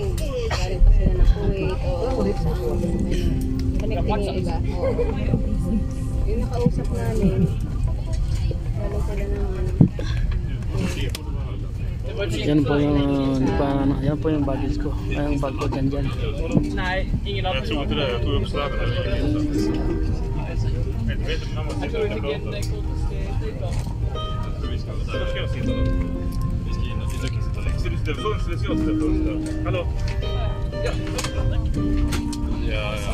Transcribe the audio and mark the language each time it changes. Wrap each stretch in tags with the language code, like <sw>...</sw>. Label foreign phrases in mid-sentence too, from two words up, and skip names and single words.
<tl>Galing pa sila ng Kuwait o sa connecting yung iba. Yung nakausap namin, galing sila ng Yan po yung yan po yung baggage ko. Ay, yung bag ko dyan.</tl> <sv>Nej, ingen av Jag tror inte det. Jag tog upp sladden eller inget. Jag vet inte när man sitter och pratar. Så ska jag sitta då. Vi ska in och du kan sitta längst. Så du sitter först eller ska jag sitta först där? Hallå? Ja. Ja.</sv>